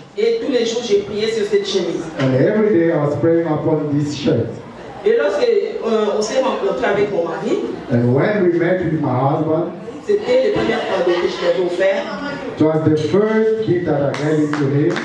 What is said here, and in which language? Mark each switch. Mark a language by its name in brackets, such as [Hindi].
[French] et tous les jours j'ai prié sur cette chemise. [English] and every day I was praying upon this shirt. [French] Et lorsque on s'est rencontré avec mon mari, [English] And when we met with my husband, [French] c'était les premières cadeaux que je l'avais offert. [English] it was the first gift that I gave to him.